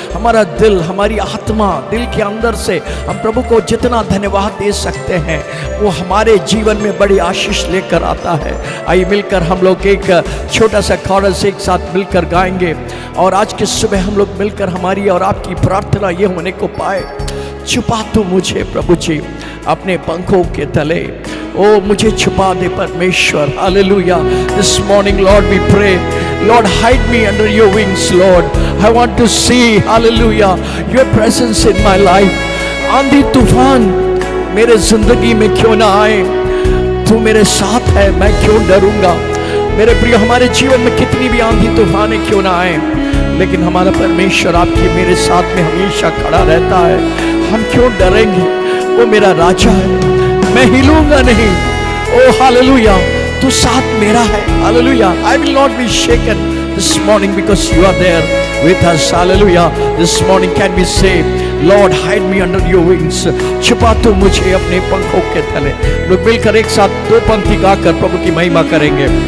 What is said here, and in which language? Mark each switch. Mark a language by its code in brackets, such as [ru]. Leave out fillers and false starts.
[hi] हमारा दिल, हमारी आत्मा, दिल के अंदर से हम प्रभु को जितना धन्यवाद दे सकते हैं वो हमारे जीवन में बड़ी आशीष लेकर आता है। आइए मिलकर हम लोग एक छोटा सा कोरस एक साथ मिलकर गाएंगे और आज की सुबह हम लोग मिलकर हमारी और आपकी प्रार्थना ये होने को पाए, छुपा तू मुझे प्रभु जी अपने पंखों के तले। ओ मुझे छुपा दे परमेश्वर। Hallelujah. [en] This morning Lord we pray, Lord, hide me under your wings, Lord. I want to see, hallelujah, your presence in my life. [hi] आंधी तूफान मेरे जिंदगी में क्यों ना आए, तू मेरे साथ है, मैं क्यों डरूंगा। मेरे प्रिय, हमारे जीवन में कितनी भी आंधी तूफान क्यों ना आए, लेकिन हमारा परमेश्वर आपके मेरे साथ में हमेशा खड़ा रहता है। हम क्यों डरेंगे, वो मेरा राजा है, मैं हिलूंगा नहीं। ओ हालेलुया, तू साथ मेरा है। Hallelujah. [en] I will not be shaken this morning because you are there with us. Hallelujah. This morning can we say, Lord, hide me under your wings. [hi] छुपा तू मुझे अपने पंखों के तले। लोग मिलकर एक साथ दो पंक्ति गाकर प्रभु की महिमा करेंगे।